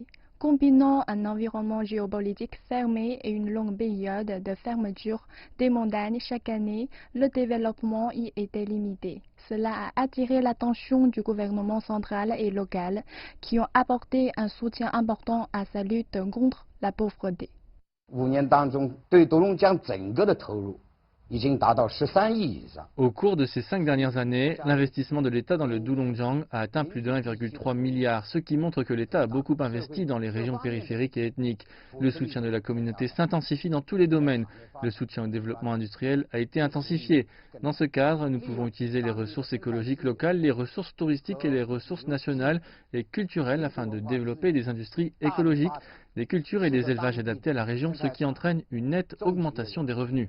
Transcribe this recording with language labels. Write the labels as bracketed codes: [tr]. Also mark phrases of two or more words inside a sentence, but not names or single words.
[fr] Combinant un environnement géopolitique fermé et une longue période de fermeture des montagnes chaque année, le développement y était limité. Cela a attiré l'attention du gouvernement central et local, qui ont apporté un soutien important à sa lutte contre la pauvreté. [zh] 5 年当中，对独龙江整个的投入已经达到13亿以上。 [fr] Au cours de ces 5 dernières années, l'investissement de l'État dans le Doulongjiang a atteint plus de 1,3 milliard, ce qui montre que l'État a beaucoup investi dans les régions périphériques et ethniques. Le soutien de la communauté s'intensifie dans tous les domaines. Le soutien au développement industriel a été intensifié. Dans ce cadre, nous pouvons utiliser les ressources écologiques locales, les ressources touristiques et les ressources nationales et culturelles afin de développer des industries écologiques, des cultures et des élevages adaptés à la région, ce qui entraîne une nette augmentation des revenus.